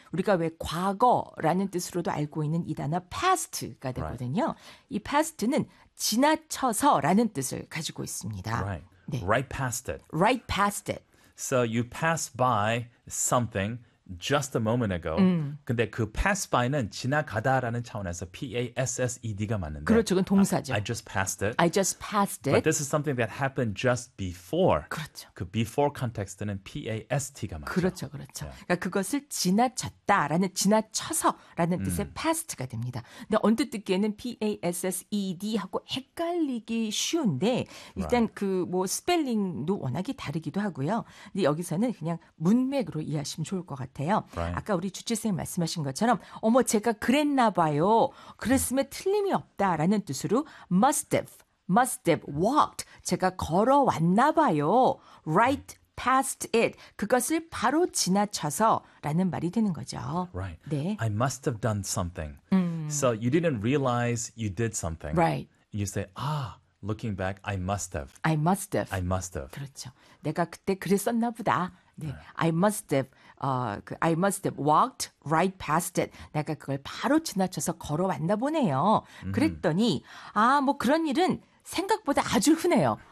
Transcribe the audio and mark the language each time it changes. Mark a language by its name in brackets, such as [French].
[Korean] 우리가 왜 과거라는 뜻으로도 알고 있는 이 단어 past가 되거든요. [English] Right. [Korean] 이 past는 지나쳐서라는 뜻을 가지고 있습니다. [English] Right. 네. Right past it. Right past it. So you pass by something just a moment ago. [Korean] 근데 그 pass by는 지나가다라는 차원에서 P-A-S-S-E-D가 맞는데. 그렇죠. 그건 동사죠. [English] I just passed it. I just passed it. But this is something that happened just before. [Korean] 그렇죠. 그 before context는 P-A-S-T가 맞죠. 그렇죠. 그렇죠. Yeah. 그러니까 그것을 지나쳤다라는 지나쳐서라는 뜻의 past가 됩니다. 근데 언뜻 듣기에는 P-A-S-S-E-D하고 헷갈리기 쉬운데 일단 [English] right. [Korean] 그 뭐 스펠링도 워낙에 다르기도 하고요. 근데 여기서는 그냥 문맥으로 이해하시면 좋을 것 같아요. 같아요. [English] Right. [Korean] 아까 우리 주치생 말씀하신 것처럼 어머 제가 그랬나 봐요. 그랬으면 틀림이 없다라는 뜻으로 [English] must have walked. [Korean] 제가 걸어왔나 봐요. [English] Right past it. [Korean] 그것을 바로 지나쳐서라는 말이 되는 거죠. [English] Right. [Korean] 네. [English] I must have done something. So you didn't realize you did something. Right. You say, ah, Looking back, I must have. I must have. I must have. [Korean] 그렇죠. 내가 그때 그랬었나 보다. [English] 네. I must have. I must have walked right past it. [Korean] 내가 그걸 바로 지나쳐서 걸어왔나 보네요. 그랬더니 아, 뭐 그런 일은 생각보다 아주 흔해요.